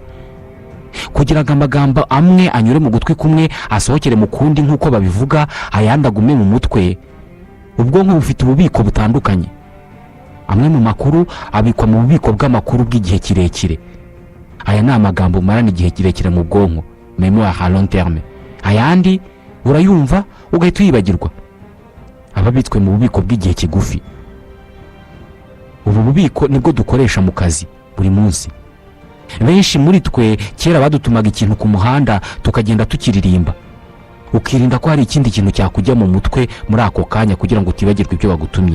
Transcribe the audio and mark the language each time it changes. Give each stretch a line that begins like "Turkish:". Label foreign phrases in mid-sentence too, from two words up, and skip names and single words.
Kinyarwanda: Kugira ngo amagambo amwe anyure mu gutwi kumwe asohokere mu kundi nk'uko babivuga, ayandi agume mu mutwe, ubwonko bufite ububiko butandukanye. Amwe mu makuru abikwa mu bubiko bw'amakuru bw'igihe kirekire. Aya ni amagambo marana igihe kirekire mu bwonko,
French: mémoire à long terme.
Kinyarwanda: Ayandi urayumva ugahita uyibagirwa. Ababitswe mu bubiko bw'igihe kigufi. Ubu bubiko nibwo dukoresha mu kazi buri munsi. Benshi muri twe kera badutumaga ikintu ku muhanda tukagenda tukiririmba, ukirinda ko hari ikindi kintu cyakujya mu mutwe muri ako kanya kugira ngo utibagirwe ibyo bagutumye.